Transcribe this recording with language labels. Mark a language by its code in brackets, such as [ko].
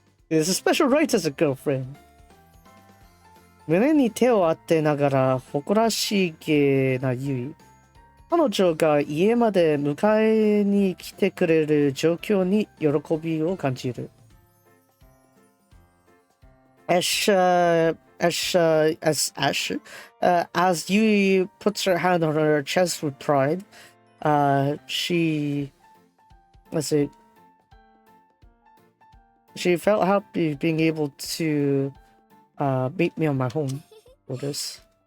[en] It's a special right as a girlfriend. [ja] 胸に手を当てながら誇らしげなユイ。彼女が家まで迎えに来てくれる状況に喜びを感じる。 [en] As Yui puts her hand on her chest with pride, she felt happy being able to meet me on my home for this.